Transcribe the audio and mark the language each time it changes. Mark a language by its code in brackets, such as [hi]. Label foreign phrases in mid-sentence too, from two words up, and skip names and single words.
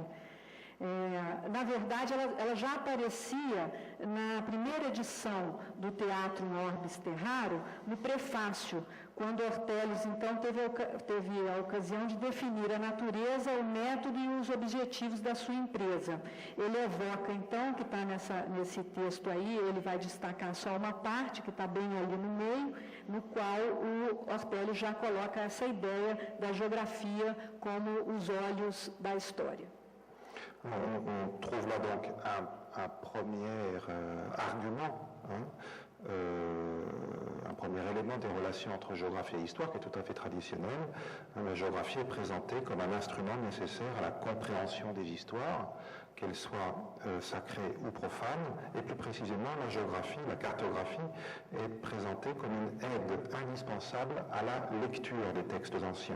[pt] Na verdade, ela já aparecia na primeira edição do Theatrum Orbis Terrarum, no prefácio, quando Ortelius, então, teve a ocasião de definir a natureza, o método e os objetivos da sua empresa. Ele evoca, então, que está nesse texto aí, ele vai destacar só uma parte, que está bem ali no meio, no qual o Ortelius já coloca essa ideia da geografia como os olhos da história. [fr] On trouve là donc un premier argument, un premier élément des relations entre géographie et histoire qui est tout à fait traditionnel. La géographie est présentée comme un instrument nécessaire à la compréhension des histoires, qu'elles soient sacrées ou profanes, et plus précisément la géographie, la cartographie est présentée comme une aide indispensable à la lecture des textes anciens.